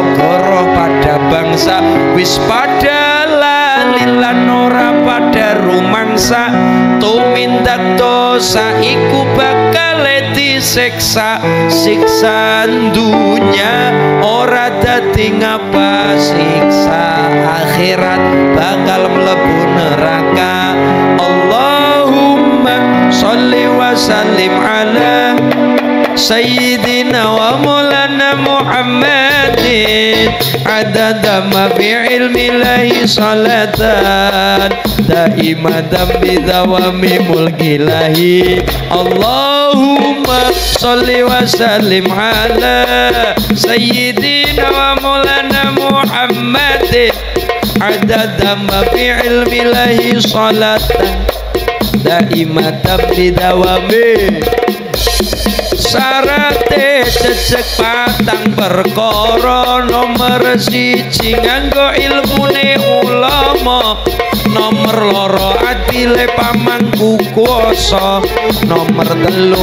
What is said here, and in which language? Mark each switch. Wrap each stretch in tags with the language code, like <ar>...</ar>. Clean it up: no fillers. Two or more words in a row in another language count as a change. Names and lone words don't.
<jv>goroh pada bangsa wis pada lalilan ora pada rumangsa tumindak dosa iku bakal disiksa siksaan dunya ora dadi ngapa siksa akhirat bakal mlebu neraka</jv> <ar>اللهم صل وسلم على سيدنا ومولانا محمد عدد ما في علم الله صلاة دائمة بدوام ملك الله اللهم صل وسلم على سيدنا ومولانا محمد عدد ما في علم الله صلاة دائمة بدوام</ar> <jv>syarate cecek patang perkara nomor siji nganggo ilmune ulama nomor loro adile pamangku kuwasa nomor telu</jv>